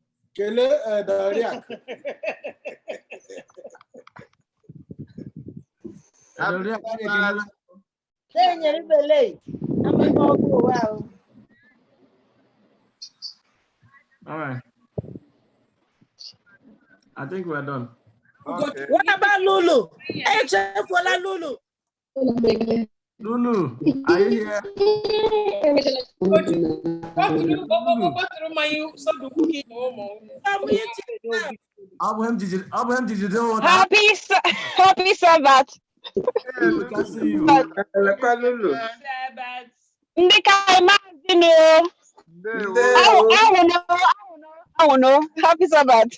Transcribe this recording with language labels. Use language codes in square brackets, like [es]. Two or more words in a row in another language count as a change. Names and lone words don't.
[en] All right. I think we're done. Okay. What about Lulu? Hey, check for la Lulu. Lulu, are you here? Happy Sabbath. We can see you. I don't know. Happy Sabbath.